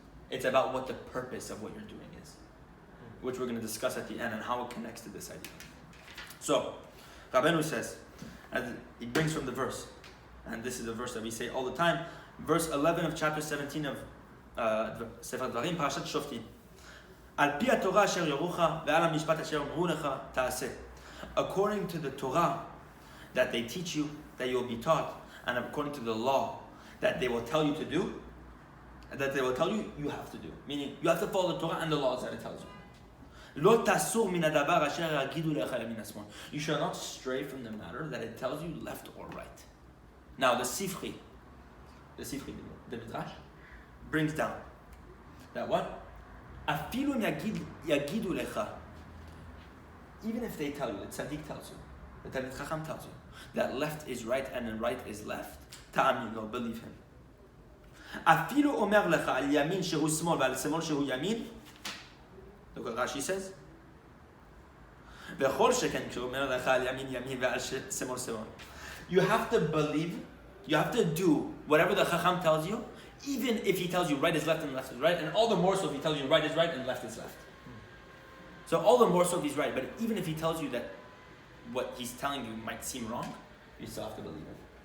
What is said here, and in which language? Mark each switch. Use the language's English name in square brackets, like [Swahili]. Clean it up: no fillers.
[English] It's about what the purpose of what you're doing is, which we're going to discuss at the end and how it connects to this idea. So, Rabbeinu says, and he brings from the verse, and this is a verse that we say all the time, verse 11 of chapter 17 of Sefer Dvarim, Parashat Shoftim. [Hebrew] על פי התורה אשר יורוך ועל המשפט אשר אמרו לך תעשה. [English] According to the Torah that they teach you, that you will be taught, and according to the law that they will tell you to do, that they will tell you, you have to do. Meaning, you have to follow the Torah and the laws that it tells you. [Hebrew] לא תסור מן הדבר אשר יגידו לך ימין ושמאל. [English] You shall not stray from the matter that it tells you left or right. Now, the Sifri, the Midrash, brings down that what? [Hebrew] אפילו אם יגידו לך, [English] even if they tell you, the tzaddik tells you, the Talmid Chacham tells you, that left is right and then right is left, [Hebrew] תאמין לו, [English] believe him. [Hebrew] אפילו אומר לך על ימין שהוא שמאל ועל שמאל שהוא ימין, [English] look what Rashi says, [Hebrew] וכל שכן כשהוא אומר לך על ימין ימין ועל שמאל שמאל. [English] You have to believe, you have to do whatever the Chacham tells you, even if he tells you right is left and left is right, and all the more so if he tells you right is right and left is left. So all the more so if he's right, but even if he tells you that what he's telling you might seem wrong, you still have to believe it.